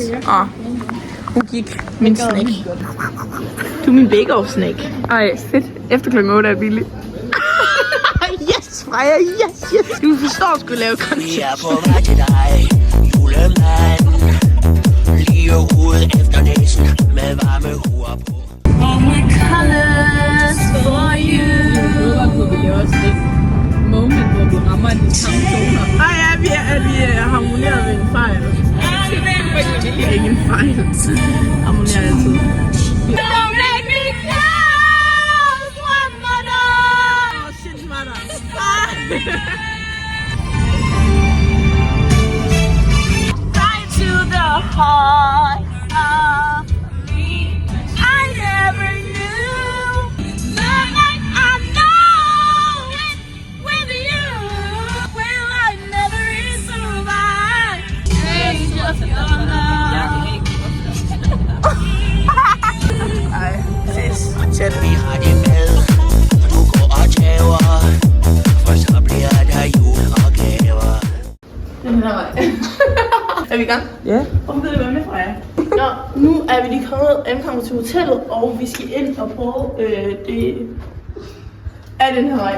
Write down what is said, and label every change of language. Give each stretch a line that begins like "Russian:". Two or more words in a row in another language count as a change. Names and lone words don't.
Danish: Hun gik min snack. Du er min bake-off-snack. Ej, fedt. Efter klokken 8 er det billigt.
English: Yes, Freja, yes.
Danish: Du forstår sgu lave content. Vi er på vej til dig, julemanden. Lige ud efter næsen med varme huer på.
English: All my colors for you.
Danish: Det er også et moment, hvor vi rammer de samme toner. Vi harmonerer ved en fejl. Det er ikke en fejl. Harmonerer altid.
English: Don't make me close one more door. Oh shit, smarter. Right to the heart of me. I never knew love like I know it with you. Will I never survive? It's just
Danish: Ej, ses. Vi har det med, du går og tæver, for så bliver der jul og gaver. Den her vej. Er vi i gang? Ja. Hvorfor ved du hvad med Freja? Nå, nu er vi lige ankommet til hotellet, og vi skal ind og prøve det er den her vej.